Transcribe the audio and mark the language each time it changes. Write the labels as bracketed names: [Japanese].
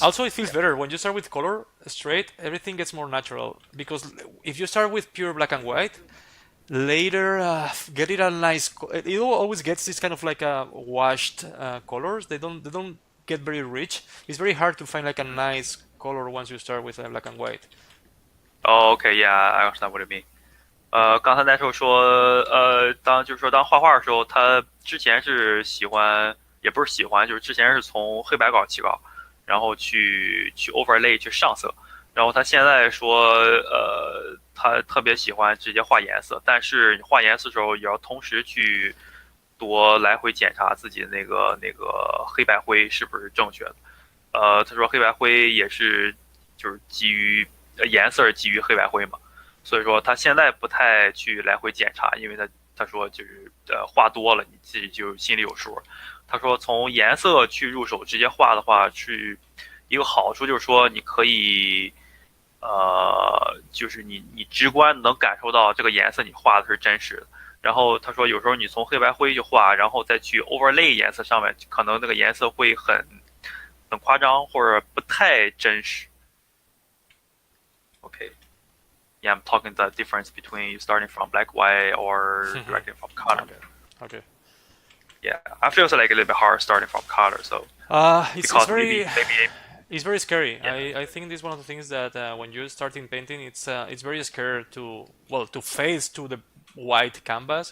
[English] Also, it feels better when you start with color straight. Everything gets more natural because if you start with pure black and white, later get it a nice. It always gets this kind of like a washed colors. They don't get very rich. It's very hard to find like a nice color once you start with black and white. Oh, okay. Yeah, I understand what you mean. [Chinese] 刚才那时候说，当画画的时候，他之前是喜欢，也不是喜欢，就是之前是从黑白稿起稿，然后去 overlay 去上色，然后他现在说，他特别喜欢直接画颜色，但是你画颜色的时候也要同时去多来回检查自己的那个黑白灰是不是正确的。他说黑白灰也是就是基于颜色是基于黑白灰嘛。所以说他现在不太去来回检查，因为他说就是画多了你自己就心里有数。他说从颜色去入手直接画的话，是一个好处，就是说你可以就是你直观能感受到这个颜色你画的是真实的。然后他说有时候你从黑白灰去画，然后再去 overlay 颜色上面，可能那个颜色会很夸张或者不太真实。 [English] OK。 Yeah, I'm talking the difference between you starting from black, white, or directly from color. Okay. Okay. Yeah, I feel it's like a little bit hard starting from color. So It's because very maybe it's very scary. yeah I think this is one of the things that when you're starting painting, it's very scary to face to the white canvas.